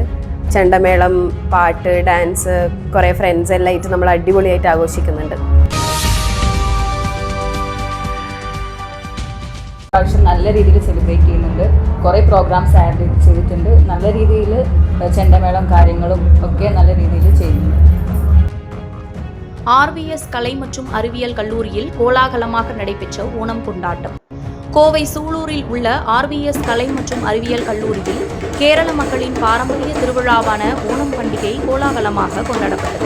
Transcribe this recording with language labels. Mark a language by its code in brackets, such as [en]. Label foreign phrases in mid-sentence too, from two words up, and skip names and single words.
[ml] ചെണ്ടമേളം, പാട്ട്, ഡാൻസ്, കുറേ ഫ്രണ്ട്സ് എല്ലാം ആയിട്ട് നമ്മൾ അടിപൊളിയായിട്ട് ആഘോഷിക്കുന്നുണ്ട്. പ്രാവശ്യം നല്ല രീതിയിൽ സെലിബ്രേറ്റ് ചെയ്യുന്നുണ്ട്. കുറേ പ്രോഗ്രാംസ് ആഡ് ചെയ്തിട്ടുണ്ട്. നല്ല രീതിയിൽ ചെണ്ടമേളം കാര്യങ്ങളും ഒക്കെ നല്ല രീതിയിൽ ചെയ്യുന്നുണ്ട്. [ta] RVS கலை மற்றும் அறிவியல் கல்லூரியில் கோலாகலமாக நடைபெற்ற ஓணம் கொண்டாட்டம். கோவை சூலூரில் உள்ள RVS கலை மற்றும் அறிவியல் கல்லூரியில் கேரள மக்களின் பாரம்பரிய திருவிழாவான ஓணம் பண்டிகை கோலாகலமாக கொண்டாடப்பட்டது.